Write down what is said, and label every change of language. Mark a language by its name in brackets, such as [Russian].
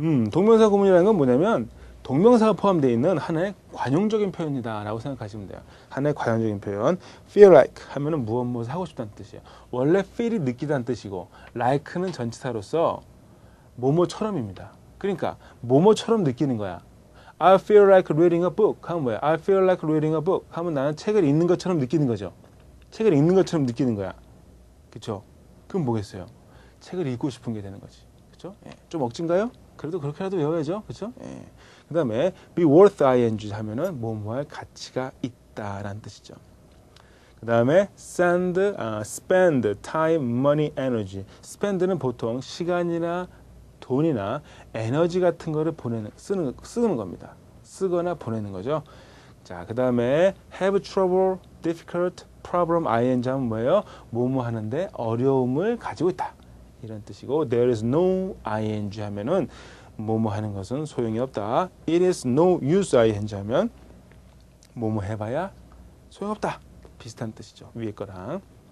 [Korean] 동명사 구문이라는 건 뭐냐면 동명사가 포함되어 있는 하나의 관용적인 표현이다 라고 생각하시면 돼요. 하나의 관용적인 표현. feel like 하면은 무엇 하고 싶다는 뜻이에요. 원래 feel이 느끼다는 뜻이고 like는 전치사로서 뭐뭐처럼입니다. 그러니까 뭐뭐처럼 느끼는 거야. [English] I feel like reading a book 하면 뭐야? I feel like reading a book [Korean] 하면 나는 책을 읽는 것처럼 느끼는 거죠. 책을 읽는 것처럼 느끼는 거야. 그렇죠? 그럼 뭐겠어요? 책을 읽고 싶은 게 되는 거지. 그렇죠? 예. 좀 억진가요? 그래도 그렇게라도 외워야죠. 그렇죠? 예. 그 다음에 be worth ing 하면은 뭐뭐할 가치가 있다라는 뜻이죠. 그 다음에 spend time, money, energy. spend는 보통 시간이나 돈이나 에너지 같은 거를 쓰는 겁니다. 쓰거나 보내는 거죠. 자, 그 다음에 have trouble, difficult, problem, ing 하면 뭐예요? 뭐뭐 하는데 어려움을 가지고 있다. 이런 뜻이고 there is no ing 하면은 뭐뭐 하는 것은 소용이 없다. [English] It is no use ing [Korean] 하면 뭐뭐 해봐야 소용없다. 비슷한 뜻이죠. 위에 거랑.